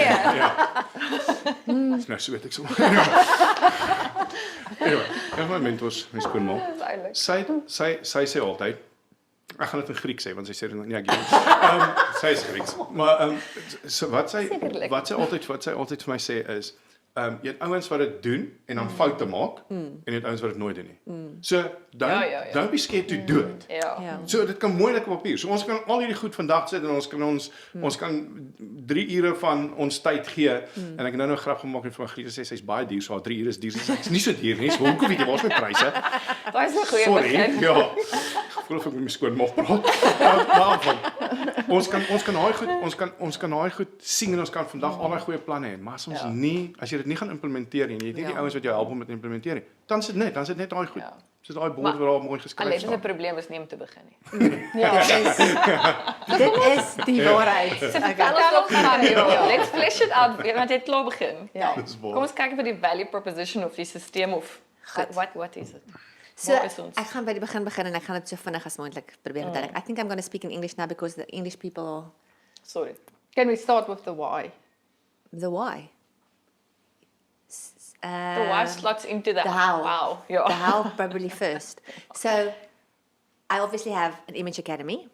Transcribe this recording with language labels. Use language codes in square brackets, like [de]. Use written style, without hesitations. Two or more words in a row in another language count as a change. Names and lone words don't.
[af] Dis nou so weet ek sommer. Anyway, een van my mentors, my skoonma. Sy sê altyd, ek gaan dit in Grieks sê want sy sê dit nie ek nie. Sy is Grieks. Maar so wat sy altyd vir my sê is jy het ouens wat dit doen en dan foute maak en jy het ouens wat dit nooit doen nie. [en] So don't be scared to do it. [af] Ja. So dit kan moeilik op papier. So ons kan al hierdie goed vandag sit en ons kan 3 ure van ons tyd gee en ek het nou 'n grap gemaak met van Grieke sê sy's baie duur, so haar 3 ure is duur. Sy's nie so duur nie. So hoekom weet jy waar's my pryse? Daai is 'n goeie begin. Ja. Ek voel of ek met my skoonma praat. Maar ons kan daai goed sien en ons kan vandag al daai goeie planne hê, maar as ons as jy dit nie gaan implementeer nie, jy het nie die ouens wat jou help om dit implementeer nie, dan sit net daai goed. Soos daai bord wat daar mooi geskryf Aletté se staan. probleem is nie om te begin nie. Dit is die waarheid. [en] Let's flesh it out. [af] Want jy het klaar begin. Dis waar. Kom ons kyk vir die [en] value proposition [af] of die stelsel of [en] what is it? [af] So, Waar is ons? ek gaan by die begin en ek gaan dit so vinnig as moontlik probeer verduidelik. [en] I think I'm going to speak in English now because the English people are Sorry. Can we start with the why? the why. The why slots into the how. Wow. The Ja. how probably first. So, I obviously have an image academy.